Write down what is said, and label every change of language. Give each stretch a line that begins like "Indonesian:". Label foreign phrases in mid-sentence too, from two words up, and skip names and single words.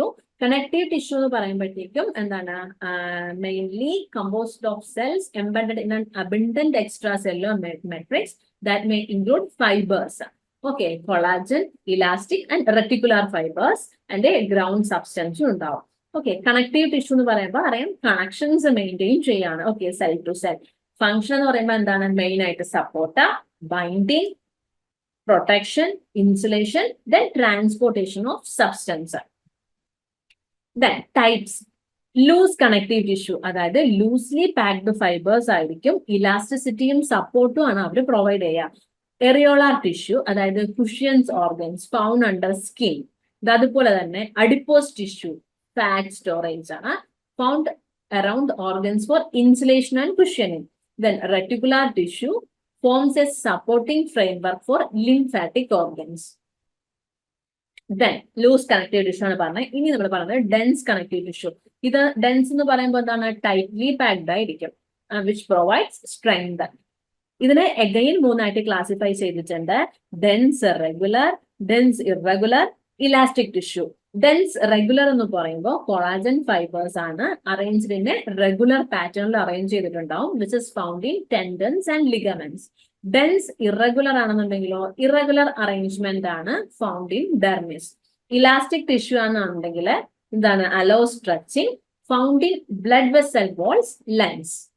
English: connective tissue
Malayalam: എന്ന് പറയുമ്പോഴത്തേക്കും എന്താണ്?
English: mainly composed of cells embedded in an abundant extra cellular matrix that may include fibers. okay, collagen, elastic and reticular fibers and a ground substance ഉണ്ടാവും.
Malayalam: ഓക്കെ,
English: connective tissue
Malayalam: എന്ന് പറയുമ്പോൾ അറിയാം
English: connections maintain
Malayalam: ചെയ്യാണ്.
English: okay, cell to cell. function
Malayalam: എന്ന് പറയുമ്പോൾ എന്താണ്?
English: മെയിൻ ആയിട്ട് support, binding, protection, insulation, then transportation of substance. Then types. Loose connective tissue,
Malayalam: അതായത്
English: loosely packed fibers
Malayalam: ആയിരിക്കും, ഇലാസ്റ്റിസിറ്റിയും സപ്പോർട്ടും ആണ് അവർ പ്രൊവൈഡ് ചെയ്യുക.
English: areolar tissue, അതായത് cushions organs found under skin.
Malayalam: അതുപോലെ തന്നെ
English: adipose tissue, fat storage ആണ്, found around organs for insulation and cushioning. Then reticular tissue forms a supporting framework for lymphatic organs. Then loose connective tissue
Malayalam: ആണ് പറഞ്ഞത്. ഇനി നമ്മൾ പറയുന്നത്
English: dense connective tissue.
Malayalam: ഇത് dense എന്ന് പറയുമ്പോൾ എന്താണ്?
English: tightly packed
Malayalam: ആയിരിക്കും,
English: which provides strength.
Malayalam: ഇതിനെ again 3 ആയിട്ട് ക്ലാസിഫൈ ചെയ്തിട്ടുണ്ട്,
English: dense regular, dense irregular, elastic tissue. Dense regular
Malayalam: എന്ന് പറയുമ്പോൾ
English: collagen fibers ആണ്, arranged in a regular pattern arrange ചെയ്തിട്ടുണ്ടാവും, which is found in tendons and ligaments. dense irregular ആണെന്നുണ്ടെങ്കിലോ irregular arrangement ആണ്, found in dermis. elastic tissue
Malayalam: ആണെന്നുണ്ടെങ്കിൽ എന്താണ്?
English: allow stretching, found in blood vessel walls, lens.